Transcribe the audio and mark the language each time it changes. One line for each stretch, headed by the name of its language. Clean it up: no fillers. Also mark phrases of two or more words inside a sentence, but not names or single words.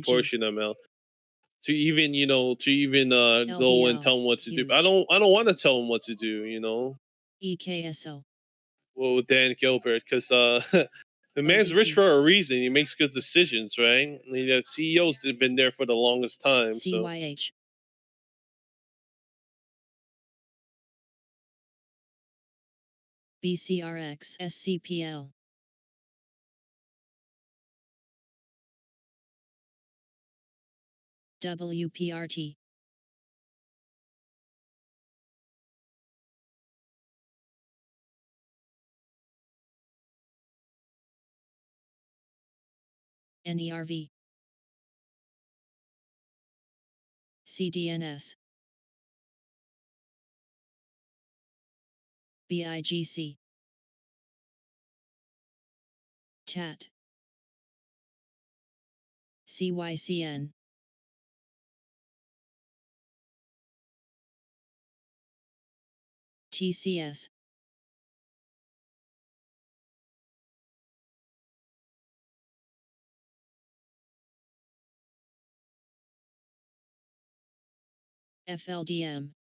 English: portion of them to even go and LDL. tell them what to do. I Huge. don't want to tell them what to do, EKSO. well, with Dan Gilbert, because the man's rich OTT. for a reason. He makes good decisions, right? I mean, the CEOs that have been there for the longest time. So CYH. BCRX. SCPL. WPRT. NERV. CDNS. BIGC. TAT. CYCN. TCS. FLDM.